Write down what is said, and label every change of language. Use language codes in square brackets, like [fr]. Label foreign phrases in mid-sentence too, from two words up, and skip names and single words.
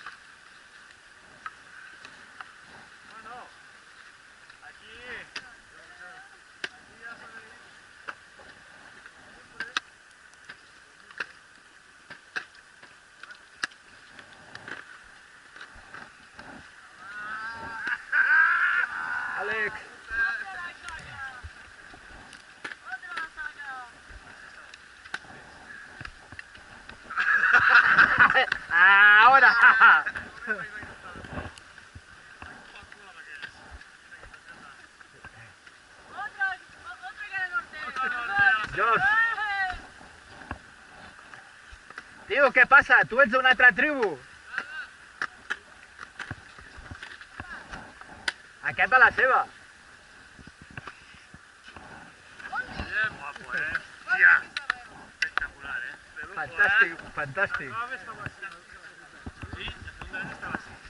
[ca] Bueno, aquí ja s'ha de dir. Àlex. [es] Otra saga. Ahora. Otra que era norte. Josh. [ca] Tio, què passa? Tu ets d'una altra tribu. Aquest de la seva. [es] Bien guapo, Hòstia! Espectacular, De lujo, [ca] Fantàstic, fantàstic. [es] La primera vez [ca] estava així. [es] Sí, la segunda vez [ca] estava així.